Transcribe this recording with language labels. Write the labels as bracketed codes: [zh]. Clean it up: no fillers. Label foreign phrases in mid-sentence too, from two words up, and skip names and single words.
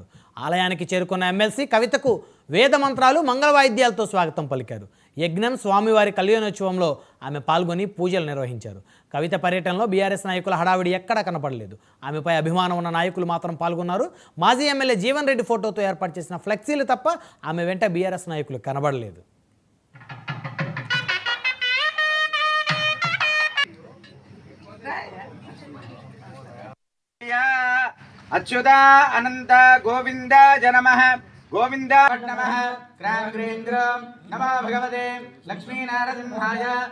[te] ఆలయానికి చేరుకున్న ఎమ్మెల్సీ కవితకు వేద మంత్రాలు మంగళ వాయిద్యాలతో స్వాగతం పలికారు. యజ్ఞం స్వామివారి కళ్యాణోత్సవంలో ఆమె పాల్గొని పూజలు నిర్వహించారు. కవిత పర్యటనలో బీఆర్ఎస్ నాయకుల హడావిడి ఎక్కడా కనపడలేదు. ఆమెపై అభిమానం ఉన్న నాయకులు మాత్రం పాల్గొన్నారు. మాజీ ఎమ్మెల్యే జీవన్ రెడ్డి ఫోటోతో ఏర్పాటు చేసిన ఫ్లెక్సీలు తప్ప ఆమె వెంట బీఆర్ఎస్ నాయకులు కనబడలేదు. [sa] अच्युता अनंत गोविंद जनमः गोविंद नमः क्रांग्रेन्द्र नमो भगवते लक्ष्मी नारसिंहाय